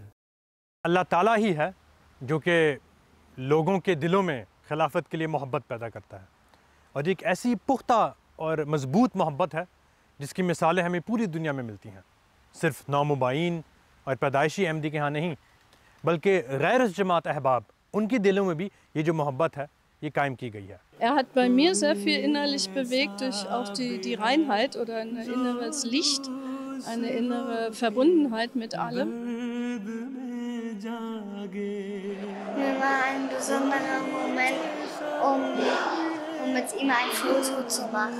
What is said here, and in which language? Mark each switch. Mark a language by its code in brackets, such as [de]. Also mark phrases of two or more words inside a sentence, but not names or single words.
[ur] اللہ تعالیٰ ہی ہے جو کہ لوگوں کے دلوں میں خلافت کے لیے محبت پیدا کرتا ہے، اور ایک ایسی پختہ اور مضبوط محبت ہے جس کی مثالیں ہمیں پوری دنیا میں ملتی ہیں، صرف نومبائین اور پیدائشی احمدی کے ہاں نہیں، بلکہ غیر جماعت احباب، ان کے دلوں میں بھی یہ جو محبت ہے یہ قائم کی گئی ہے. [de] Hat bei mir sehr viel innerlich bewegt durch auch die Reinheit oder ein inneres Licht, eine innere Verbundenheit mit allem. Mir war ein besonderer Moment, um mit ihm ein Foto zu machen.